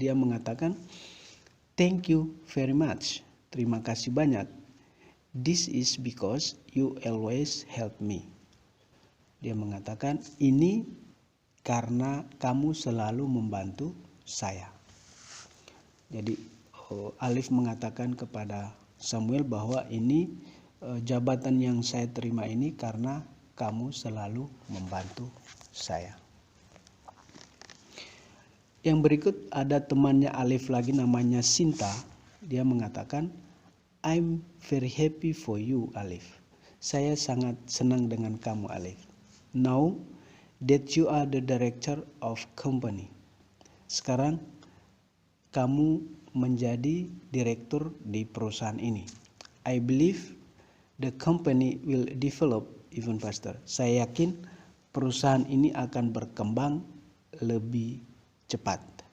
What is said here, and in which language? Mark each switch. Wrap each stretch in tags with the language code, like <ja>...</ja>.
<id>Dia mengatakan,</id> <en>thank you very much.</en> <id>Terima kasih banyak.</id> <en>This is because you always help me.</en> <id>Dia mengatakan, ini karena kamu selalu membantu saya. Jadi Alif mengatakan kepada Samuel bahwa ini jabatan yang saya terima ini karena kamu selalu membantu saya. Yang berikut ada temannya Alif lagi, namanya Sinta. Dia mengatakan,</id> <en>I'm very happy for you, Alif.</en> <id>Saya sangat senang dengan kamu, Alif.</id> <en>Now that you are the director of company.</en> <id>Sekarang kamu menjadi direktur di perusahaan ini.</id> <en>I believe the company will develop even faster.</en> <id>Saya yakin perusahaan ini akan berkembang lebih cepat.</id>